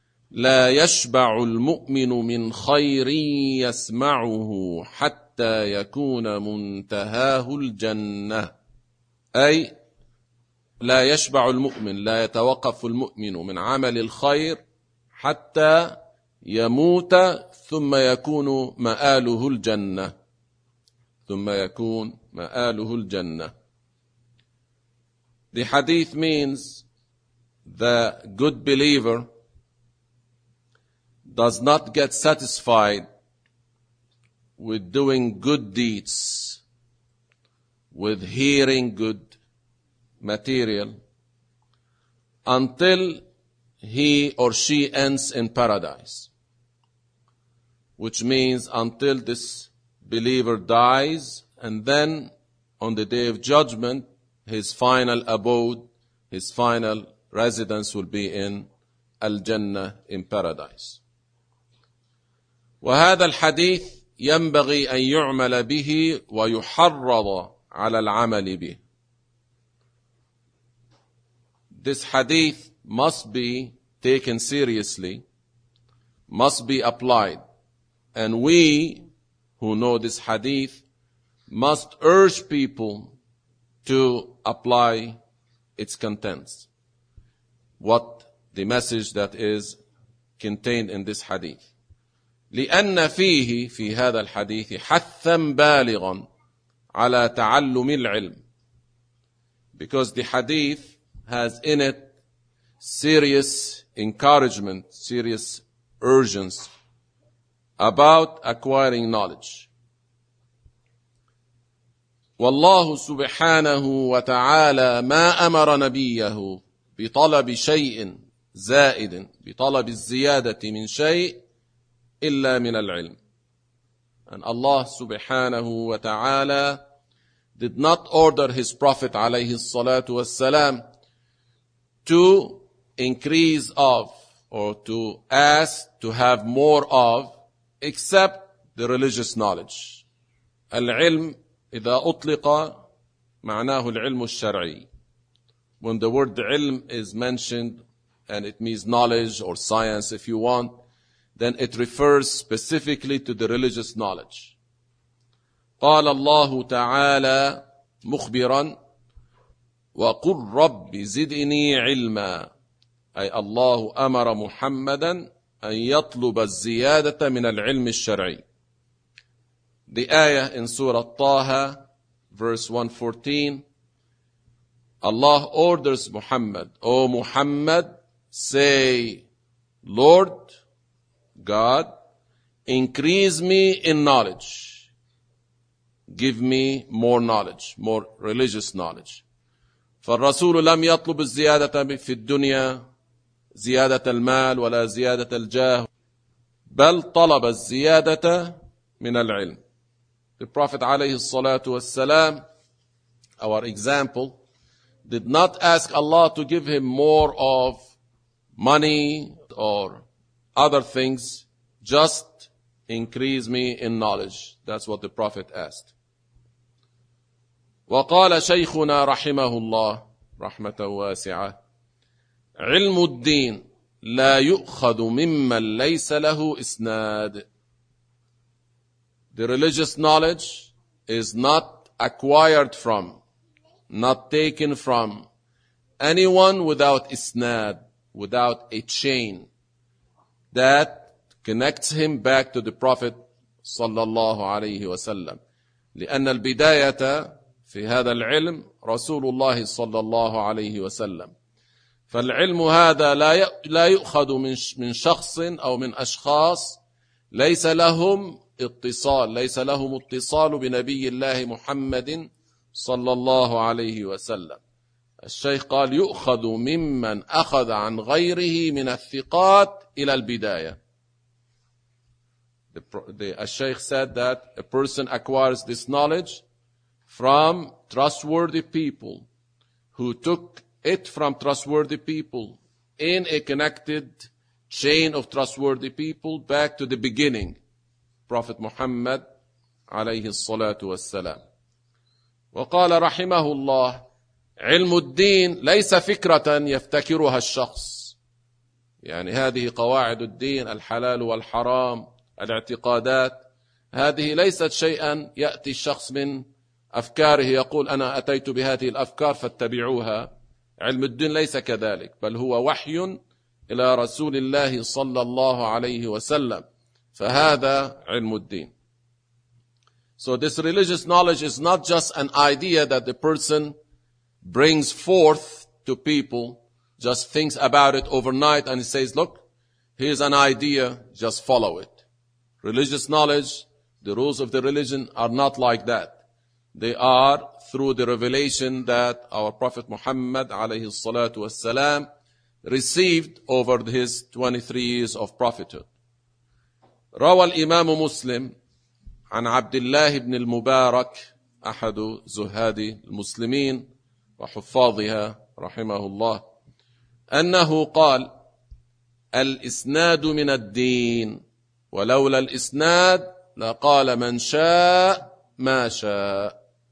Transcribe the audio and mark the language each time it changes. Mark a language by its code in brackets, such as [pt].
[ar] لا يشبع المؤمن من خير يسمعه حتى يكون منتهاه الجنة، أي لا يشبع المؤمن، لا يتوقف المؤمن من عمل الخير حتى يموت ثم يكون مآله الجنة، ثم يكون مآله الجنة. [en] The hadith means the good believer does not get satisfied with doing good deeds, with hearing good material, until he or she ends in paradise, which means until this believer dies, and then on the day of judgment, his final abode, his final residence will be in Al-Jannah, in paradise. [ar] وهذا الحديث ينبغي أن يعمل به ويحرض على العمل به. [en] This hadith must be taken seriously, must be applied. And we who know this hadith must urge people to apply its contents. What the message that is contained in this hadith. [ar] لأن فيه في هذا الحديث حثا بالغا على تعلم العلم. [en] Because the hadith has in it serious encouragement, serious urgence about acquiring knowledge. [ar] والله سبحانه وتعالى ما أمر نبيه بطلب شيء زائد، بطلب الزيادة من شيء إلا من العلم. [en] And Allah [ar] سبحانه وتعالى [en] did not order his prophet [ar] عليه الصلاة والسلام [en] to increase of or to ask to have more of except the religious knowledge. [ar] العلم إذا أطلق معناه العلم الشرعي. [en] When the word علم is mentioned and it means knowledge or science if you want, then it refers specifically to the religious knowledge. [ar] قال الله تعالى مخبرا وقل رب زدني علما، أي الله أمر محمدا أن يطلب الزيادة من العلم الشرعي. [en] The ayah in Surah Taha verse 114، Allah orders Muhammad, O Muhammad, say, Lord God, increase me in knowledge. Give me more knowledge, more religious knowledge. [ar] فالرسول لم يطلب الزيادة في الدنيا زيادة المال ولا زيادة الجاه، بل طلب الزيادة من العلم. [en] The Prophet [ar] عليه الصلاة والسلام, [en] our example, did not ask Allah to give him more of money or other things, just increase me in knowledge. That's what the Prophet asked. [ar] وقال شيخنا رحمه الله رحمة واسعة، علم الدين لا يؤخذ ممن ليس له إسناد. [en] The religious knowledge is not acquired from, not taken from anyone without إسناد, without a chain that connects him back to the Prophet [ar] صلى الله عليه وسلم. لأن البداية في هذا العلم رسول الله صلى الله عليه وسلم. فالعلم هذا لا يؤخذ من شخص أو من أشخاص ليس لهم اتصال، ليس لهم اتصال بنبي الله محمد صلى الله عليه وسلم. الشيخ قال يؤخذ ممن أخذ عن غيره من الثقات إلى البداية. [en] الشيخ said that a person acquires this knowledge from trustworthy people who took it from trustworthy people in a connected chain of trustworthy people back to the beginning, Prophet Muhammad [ar] عليه الصلاة والسلام. وقال رحمه الله علم الدين ليس فكرة يفتكرها الشخص، يعني هذه قواعد الدين، الحلال والحرام، الاعتقادات، هذه ليست شيئا يأتي الشخص من أفكاره يقول أنا أتيت بهذه الأفكار فاتبعوها. علم الدين ليس كذلك، بل هو وحي إلى رسول الله صلى الله عليه وسلم، فهذا علم الدين. [en] So this religious knowledge is not just an idea that the person brings forth to people, just thinks about it overnight and says, look, here's an idea, just follow it. Religious knowledge, the rules of the religion are not like that. They are through the revelation that our Prophet Muhammad [ar] عليه الصلاة والسلام [en] received over his 23 years of prophethood. [ar] روى الإمام مسلم عن عبد الله بن المبارك أحد زهاد المسلمين وحفاظها رحمه الله أنه قال الإسناد من الدين، ولولا الإسناد لقال من شاء ما شاء.